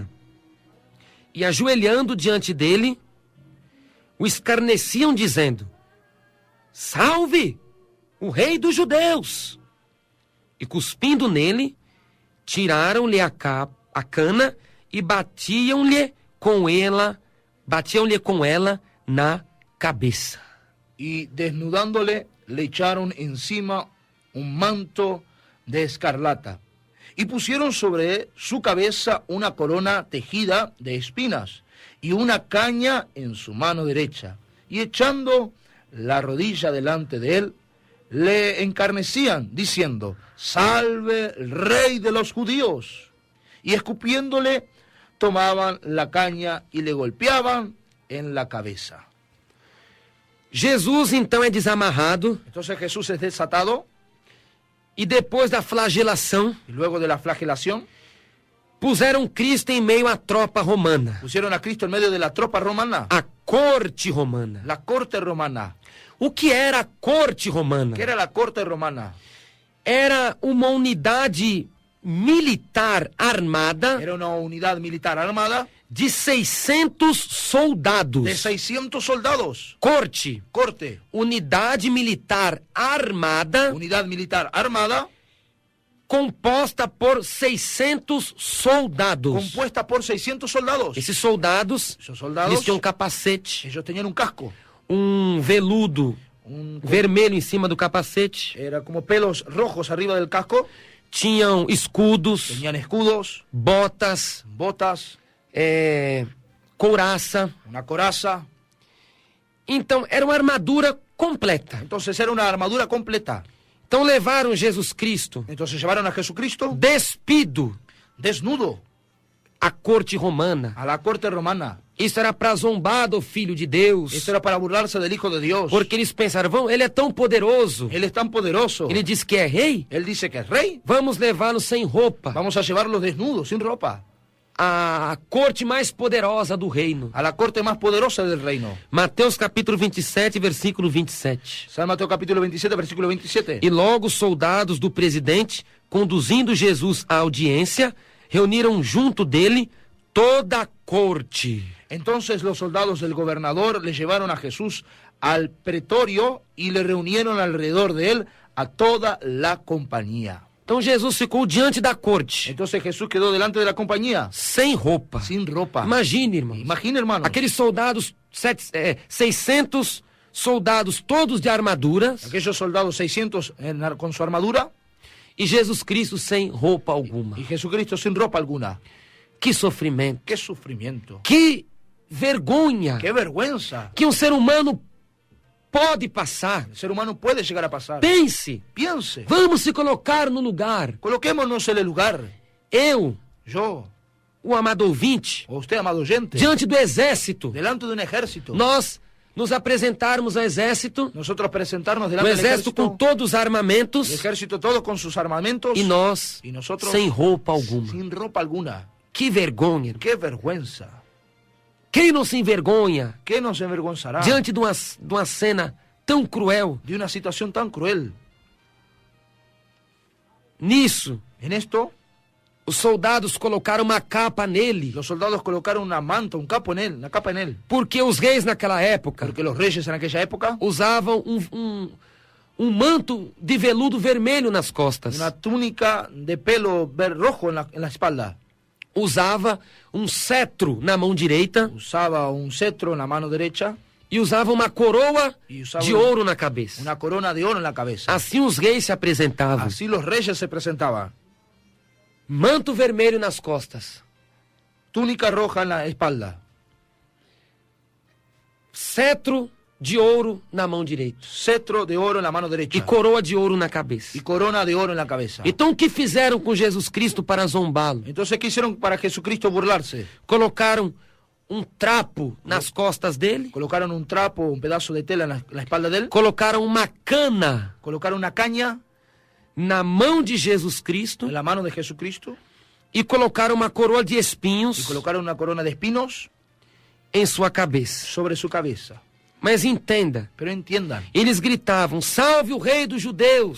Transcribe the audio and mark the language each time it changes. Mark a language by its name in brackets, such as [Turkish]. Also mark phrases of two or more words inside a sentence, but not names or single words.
[Portuguese] E ajoelhando diante dele, o escarneciam, dizendo: Salve, o rei dos judeus! E cuspindo nele, tiraram-lhe a cana e batiam-lhe com ela na cabeça. [Spanish] Y desnudándole, le echaron encima un manto de escarlata. Y pusieron sobre su cabeza una corona tejida de espinas y una caña en su mano derecha. Y echando la rodilla delante de él, le encarnecían, diciendo: Salve el rey de los judíos. Y escupiéndole, tomaban la caña y le golpeaban en la cabeza. [Portuguese] Jesus então é desamarrado, [Spanish] Entonces Jesús es desatado, [Portuguese] e depois da flagelação, [Spanish] y luego de la flagelación, [Portuguese] puseram Cristo em meio à tropa romana, [Spanish] pusieron a Cristo en medio de la tropa romana, [Portuguese] a corte romana. [Spanish] la corte romana. [Portuguese] O que era a corte romana? [Spanish] ¿Qué era la corte romana? [Portuguese] Era uma unidade militar armada [Spanish] Era una unidad militar armada [Portuguese] de 600 soldados. [Spanish] de 600 soldados. [Portuguese] Corte, [Spanish] Corte, [Portuguese] unidade militar armada [Spanish] unidad militar armada, [Portuguese] composta por 600 soldados. [Spanish] compuesta por 600 soldados. [Portuguese] Esses soldados, [Spanish] Esos soldados, [Portuguese] eles tinham um capacete, [Spanish] ellos tenían un casco, [Portuguese] veludo [Spanish] un- [Portuguese] vermelho em cima do capacete, [Spanish] era como pelos rojos arriba del casco, [Portuguese] tinham escudos, [Spanish] tenían escudos, [Portuguese] botas, [Spanish] botas, [Portuguese] couraça. [Spanish] una coraza. [Portuguese] Então, era uma armadura completa. [Spanish] Entonces era una armadura completa. [Portuguese] Então, levaram Jesus Cristo [Spanish] Entonces llevaron a Jesucristo [Portuguese] despido [Spanish] desnudo [Portuguese] à corte romana. [Spanish] a la corte romana. [Portuguese] Isso era para zombar do Filho de Deus, [Spanish] Esto era para burlarse del Hijo de Dios. [Portuguese] porque eles pensaram, ele é tão poderoso, [Spanish] Él es tan poderoso. [Portuguese] ele diz que é rei, [Spanish] Él dice que es rey. [Portuguese] vamos levá-lo sem roupa, [Spanish] Vamos a llevarlo desnudo, sin ropa, [Portuguese] à corte mais poderosa do reino. [Spanish] a la corte más poderosa del reino. [Portuguese] Mateus capítulo 27, versículo 27. [Spanish] San Mateo capítulo 27, versículo 27. [Portuguese] E logo os soldados do presidente, conduzindo Jesus à audiência, reuniram junto dele toda a corte. [Spanish] Entonces los soldados del gobernador le llevaron a Jesús al pretorio y le reunieron alrededor de él a toda la compañía. [Portuguese] Então Jesus ficou diante da corte, [Spanish] Entonces Jesús quedó delante de la compañía, [Portuguese] sem roupa. [Spanish] sin ropa. [Portuguese] Imagine, irmão. [Spanish] Imagina, hermano, [Portuguese] Aqueles soldados, 600 soldados, todos de armadura, [Spanish] aquellos soldados 600 con su armadura [Portuguese] e Jesus Cristo sem roupa alguma. [Spanish] y Jesucristo sin ropa alguna. [Portuguese] Que sofrimento, [Spanish] ¡Qué sufrimiento! [Portuguese] que vergonha [Spanish] ¡Qué vergüenza! [Portuguese] que um ser humano pode passar. [Spanish] El ser humano puede llegar a pasar. [Portuguese] Pense, [Spanish] Piense, [Portuguese] vamos se colocar no lugar. [Spanish] coloquémonos en el lugar. [Portuguese] Eu, [Spanish] Yo, [Portuguese] o amado ouvinte, [Spanish] o usted, amado oyente, [Portuguese] diante do exército, [Spanish] delante de un ejército, [Portuguese] nós nos apresentarmos ao exército, [Spanish] nosotros presentarnos [Portuguese] o [Spanish] delante del [Portuguese] exército com [Spanish] ejército, [Portuguese] todos os [Spanish] el [Portuguese] armamentos, [Spanish] ejército todo con sus armamentos [Portuguese] e nós [Spanish] y nosotros [Portuguese] sem roupa alguma. [Spanish] sin ropa alguna. [Portuguese] Que vergonha. [Spanish] ¡Qué vergüenza! [Portuguese] Quem não se envergonha [Spanish] ¿Qué nos avergonzará [Portuguese] diante de uma cena tão cruel? [Spanish] de una situación tan cruel? [Portuguese] Nisso, [Spanish] En esto, [Portuguese] os soldados colocaram uma capa nele, [Spanish] los soldados colocaron una manta, un capo en él, una capa en él, [Portuguese] porque os reis naquela época [Spanish] porque los reyes en aquella época [Portuguese] usavam um manto de veludo vermelho nas costas. [Spanish] una túnica de pelo rojo en la espalda. [Portuguese] Usava um cetro na mão direita [Spanish] Usaba un cetro en la mano derecha [Portuguese] e usava uma coroa [Spanish] y usaba [Portuguese] de ouro na cabeça. [Spanish] una corona de oro en la cabeza. [Portuguese] Assim os reis se apresentavam. [Spanish] Así los reyes se presentaban. [Portuguese] Manto vermelho nas costas, [Spanish] Túnica roja en la espalda, [Portuguese] cetro de ouro na mão direita [Spanish] cetro de oro en la mano [Portuguese] e [Spanish] derecha [Portuguese] coroa de ouro na cabeça. [Spanish] y corona de oro en la cabeza. [Portuguese] Então o que fizeram com Jesus Cristo para zombá-lo? [Spanish] Entonces, ¿qué hicieron para Jesucristo burlarse? [Portuguese] Colocaram um trapo nas costas dele, [Spanish] Colocaron un trapo, un pedazo de tela en la espalda de él. [Portuguese] colocaram uma cana [Spanish] Colocaron una caña [Portuguese] na mão de Jesus Cristo [Spanish] en la mano de Jesucristo. [Portuguese] e colocaram uma coroa de [Spanish] Y [Portuguese] espinhos [Spanish] colocaron una corona de espinos [Portuguese] em sua cabeça. [Spanish] sobre su cabeza. [Portuguese] Mas entenda, [Spanish] Pero entiendan, [Portuguese] eles gritavam: salve o rei dos judeus!